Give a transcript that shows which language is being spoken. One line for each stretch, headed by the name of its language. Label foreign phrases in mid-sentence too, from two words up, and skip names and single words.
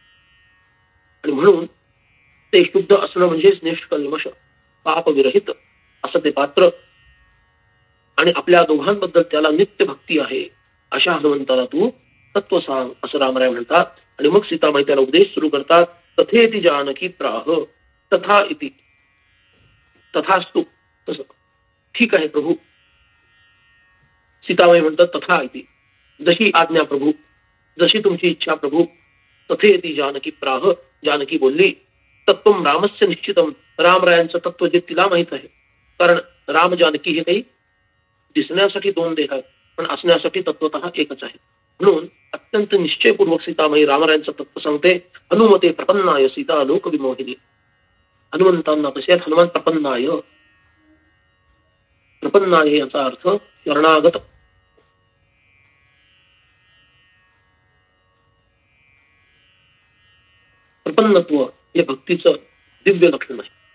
Marathi: आणि म्हणून ते शुद्ध असणं म्हणजेच निष्कल्मष पापविरहित असं ते पात्र आणि आपल्या दोघांबद्दल त्याला नित्य भक्ती आहे. अशा हनुमंताला तू तत्व सांग असं रामराय म्हणतात. आणि मग सीतामाई त्याला उपदेश सुरू करतात.
Sanskrit: तथेति जानकी प्राह, तथा इति, तथास्तु,
Marathi: तसं ठीक आहे प्रभू. सीतामाई म्हणतात
Sanskrit: तथा इति,
Marathi: जशी आज्ञा प्रभू, जशी तुमची इच्छा प्रभू.
Sanskrit: तथेति जानकी प्राह,
Marathi: जानकी बोलली.
Sanskrit: तत्वं रामस्य निश्चितम,
Marathi: रामरायांचं तत्व जे तिला माहित आहे. कारण राम जानकी हे काही दिसण्यासाठी दोन देह आहेत, पण असण्यासाठी तत्वतः एकच आहे. म्हणून अत्यंत निश्चयपूर्वक सीतामाई रामरायांचं तत्व सांगते.
Sanskrit: हनुमते प्रपन्नाय सीता लोक विमोहिनी.
Marathi: हनुमंतांना कसे आहेत?
Sanskrit: हनुमान प्रपन्नाय.
Marathi: प्रपन्नाय याचा अर्थ शरणागत. प्रपन्नत्व हे भक्तीचं दिव्य लक्षण आहे.